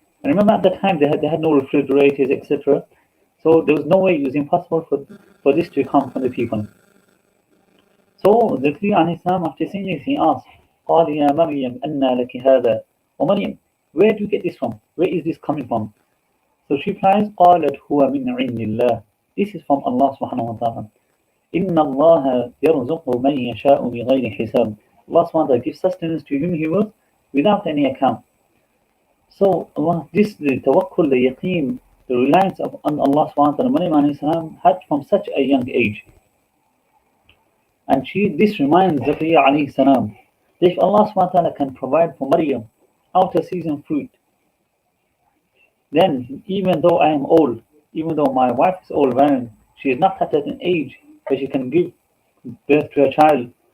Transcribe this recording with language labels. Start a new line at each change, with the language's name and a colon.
English: And remember at the time they had no refrigerators, etc. So there was no way, it was impossible for this to come from the people. So Zakaria alayhi salam, after saying this, he asked,
Arabic: قال يا مريم أنى لك هذا?
English: Oh Maryam, where do you get this from? Where is this coming from? So she replies,
Arabic: قالت هو من عند الله.
English: This is from Allah subhanahu wa ta'ala.
Arabic: إن الله يرزق من يشاء بغير حساب.
English: Allah subhanahu wa ta'ala gives sustenance to whom He wills without any account. So this the tawakkul, the yaqeen, the reliance on Allah subhanahu wa ta'ala, Maryam alayhi salam had from such a young age. And this reminds Zakaria alayhi salam that if Allah subhanahu wa ta'ala can provide for Maryam out of season fruit, then even though I am old, even though my wife is old, she is not at an age where she can give birth to a child.